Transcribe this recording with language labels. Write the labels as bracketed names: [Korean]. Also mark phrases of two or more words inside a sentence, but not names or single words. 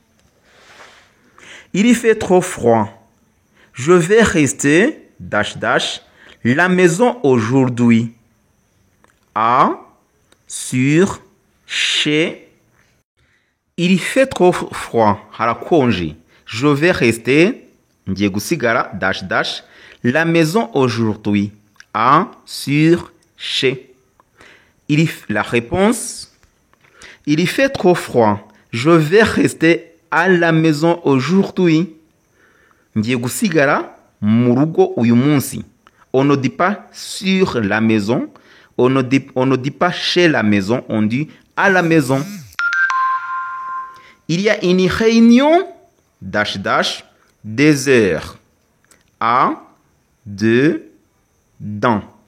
[French] Il fait trop froid. Je vais rester, [English] dash dash, [French] la maison aujourd'hui. Sur, chez. Il fait trop froid. Harakonji. Je vais rester, [Kinyarwanda] ngiye gusigara, [English] dash dash, [French] la maison aujourd'hui. Sur, chez. La réponse. Il fait trop froid. Je vais rester à la maison aujourd'hui. [Kinyarwanda] Ngiye gusigara mu rugo uyu munsi. [French] On ne dit pas sur la maison. On ne dit pas chez la maison. On dit à la maison. Il y a une réunion, [English] dash dash, [French] des heures. 1, 2, dans.